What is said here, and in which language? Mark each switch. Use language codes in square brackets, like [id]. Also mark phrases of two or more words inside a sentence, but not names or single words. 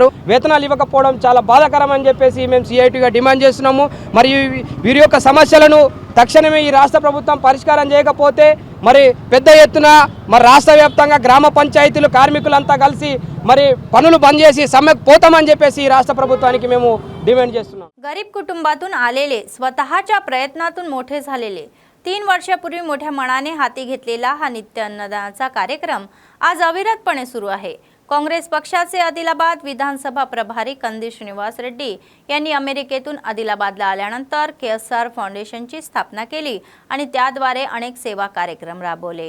[te] వేతనాలు ఇవ్వకపోవడం చాలా బాధాకరమని చెప్పేసి మేము CITUగా డిమాండ్ చేస్తున్నాము. మరియు వీరి యొక్క సమస్యలను తక్షణమే ఈ రాష్ట్ర ప్రభుత్వం పరిష్కారం చేయకపోతే మరి పెద్ద ఎత్తున మరి రాష్ట్ర వ్యాప్తంగా గ్రామ పంచాయతీలు కార్మికులంతా కలిసి మరి పనులు బంద్ చేసి సమ్మెకు పోతామని చెప్పేసి ఈ రాష్ట్ర ప్రభుత్వానికి మేము डिमांड చేస్తున్నాం. [mr] गरीब कुटुंबातून आलेले, स्वतःच्या प्रयत्नातून मोठे झालेले, 3 वर्षापूर्वी मोठ्या मनाने हाती घेतलेला हा नित्य अन्नदानाचा कार्यक्रम आज अविरतपणे सुरू आहे. काँग्रेस पक्षाचे आदिलाबाद विधानसभा प्रभारी कंदी श्रीनिवास रेड्डी यांनी अमेरिकेतून आदिलाबादला आल्यानंतर KSR फाउंडेशनची स्थापना केली आणि त्याद्वारे अनेक सेवा कार्यक्रम राबवले.